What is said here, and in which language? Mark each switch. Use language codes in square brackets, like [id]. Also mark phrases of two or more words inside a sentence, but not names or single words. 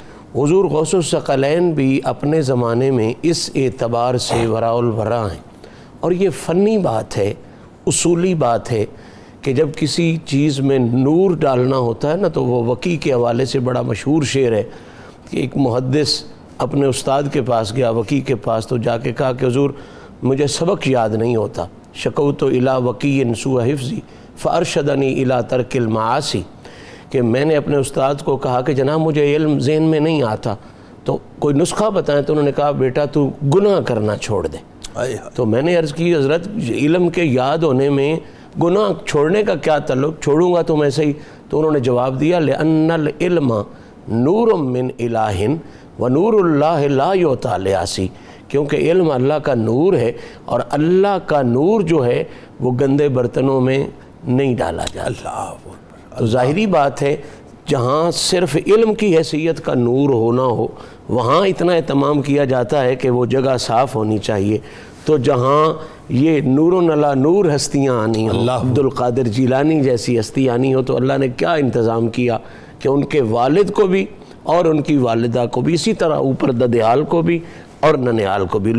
[ur] حضور غوث الثقلین بھی اپنے زمانے میں اس اعتبار سے [ar] وراء الورا [ur] ہیں، اور یہ فنی بات ہے، اصولی بات ہے کہ جب کسی چیز میں نور ڈالنا ہوتا ہے نا تو وہ وکی کے حوالے سے بڑا مشہور شعر ہے کہ ایک محدث اپنے استاد کے پاس گیا، وکی کے پاس، تو جا کے کہا کہ حضور مجھے سبق یاد نہیں ہوتا، [ar] شکوت الی وکی سوء حفظی فارشدنی الی ترک المعاصی، [ur] کہ میں نے اپنے استاد کو کہا کہ جناب مجھے علم ذہن میں نہیں آتا، تو کوئی نسخہ بتائیں، تو انہوں نے کہا بیٹا تو گناہ کرنا چھوڑ دے۔ تو میں نے عرض کی حضرت علم کے یاد ہونے میں گناہ چھوڑنے کا کیا تعلق، چھوڑوں گا تو میں صحیح؟ تو انہوں نے جواب دیا [ar] لأن العلم نور من الہ ونور اللہ لا یعطی لعاصی، [ur] کیونکہ علم اللہ کا نور ہے اور اللہ کا نور جو ہے وہ گندے برتنوں میں نہیں ڈالا جاتا۔ تو ظاہری بات ہے جہاں صرف علم کی حیثیت کا نور ہونا ہو وہاں اتنا اہتمام کیا جاتا ہے کہ وہ جگہ صاف ہونی چاہیے، تو جہاں یہ [ar] نور علی نور [ur] ہستیاں آنی ہوں، عبد القادر جیلانی جیسی ہستی آنی ہو، تو اللہ نے کیا انتظام کیا کہ ان کے والد کو بھی اور ان کی والدہ کو بھی، اسی طرح اوپر ددیال کو بھی اور ننیال کو بھی۔